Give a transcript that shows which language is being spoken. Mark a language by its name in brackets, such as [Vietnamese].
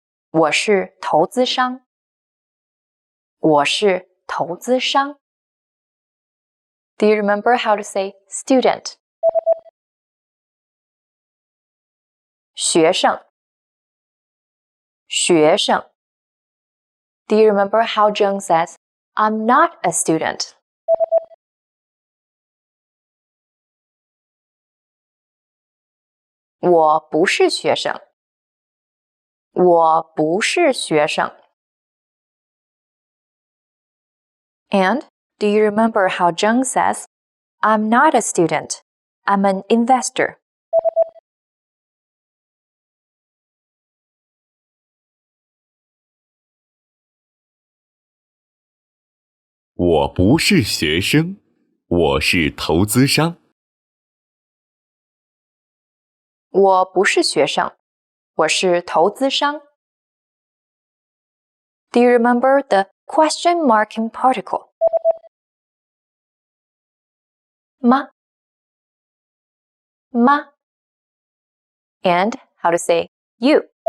[Chinese] 我是投资商，我是投资商。 [English] Do you remember how to say student? [Chinese] 学生，学生。 [English] Do you remember how Zheng says, I'm not a student? [Chinese] 我不是学生，我不是学生。 [English] And do you remember how Zheng says, I'm not a student, I'm an investor? [Chinese] 我不是学生，我是投资商。我不是学生，我是投资商。 [English] Do you remember the question marking particle? 吗 And how to say you?